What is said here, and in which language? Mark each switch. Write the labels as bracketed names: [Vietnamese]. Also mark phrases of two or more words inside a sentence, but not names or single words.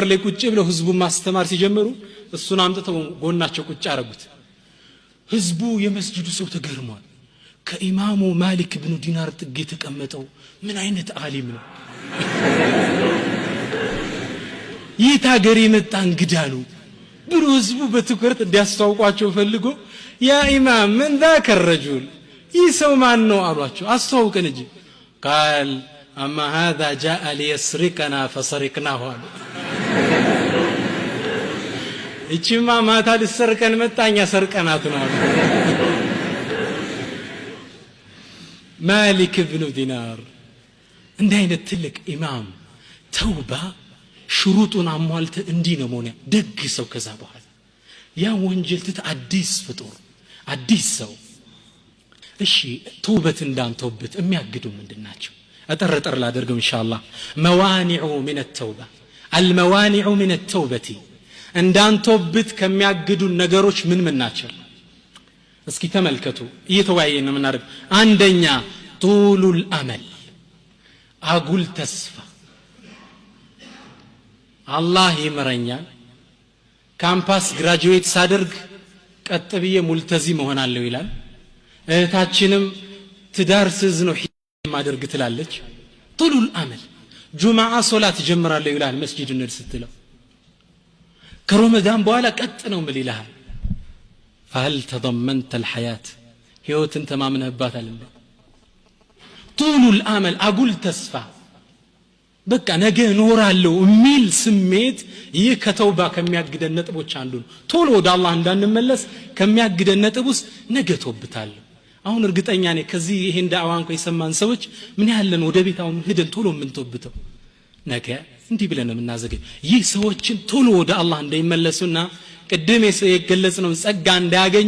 [Amharic] ላይ ቁጭ ብለው ህዝቡ ማስተማር ሲጀምሩ እሱን አምጥተው ጎናቸው ቁጭ አረጉት ህዝቡ የመስጂዱ ሰው ተገርሟል ከኢማሙ ማሊክ ኢብኑ ዲናር ጥግ የተቀመጠው ምን አይነት ዓሊም ነው ይታገር የመጣ እንግዳ ነው ብሎ ህዝቡ በትኩረት እንዲያስተዋውቋቸው ፈልጎ ያ ኢማም ምን [Arabic] ذاك الرجل [Amharic] ይሰው ማን ነው አሏቸው አስተዋውቀን እንጂ [Arabic] قال اما هذا جاء ليسرقنا فسرقناه [Amharic] እቺማ ማታ ልሰርቀን መጣኛ ሰርቀናት ነው مالك بن دينار እንደ አይነት ትልቅ ኢማም ተውባ ሽሩጡን አሟልተ እንዲህ ነው ሞኛ ደግ ሰው ከዛ በኋላ ያ ወንጀል ትት አዲስ ፍጡር አዲስ ሰው እሺ ተውበት እንዳንተውበት የሚያግዱ ምንድናቸው አጠረጠር ላደርገው ኢንሻአላህ [Arabic] موانع من التوبه الموانع من التوبه [Amharic] እንዳንተውበት ከሚያግዱ ነገሮች ምን ናቸው እስኪ ተመልከቱ እየተወያየን ነው ምናደርግ አንደኛ [Arabic] طول الامل [Amharic] አጉል ተስፋ አላህ ይመረኛል [English] campus graduate [Amharic] ሳደርግ ቀጥብዬ ሙልተዚም ሆናለሁ ይላል እህታችንም ትዳር ስዝ ነው ማደርግ ትላለች [Arabic] طول الامل [Amharic] ጁማዓ ሶላት ጀምራለሁ ይላል መስጂድ እንል ስትለው ከረመዳን በኋላ ቀጥ ነው ምን ይልሃል [Arabic] فهل تضمنت الحياه [Amharic] ህይወትን ተማምነህባታል እንዴ [Arabic] طول الامل [Amharic] አጉል ተስፋ በቃ ነገ ኖራለሁ የሚል ስሜት ይህ ከተውባ ከሚያግደን ነጥቦች አንዱ ነው ቶሎ ወደ አላህ እንዳንመለስ ከሚያግደን ነጥብስ ነገ ተውብታለሁ አሁን እርግጠኛ ነኝ ከዚህ ይሄን ዳዕዋን ኮ የሰማን ሰዎች ምን ያለን ወደ ቤታው ሄደን ቶሎ ምን ተውብተው ነገ እንዲህ ብለን ምናዘገይ ይህ ሰዎችን ቶሎ ወደ አላህ እንዳይመለሱና ቅድም የገለጽነው ጸጋ እንዳያገኙ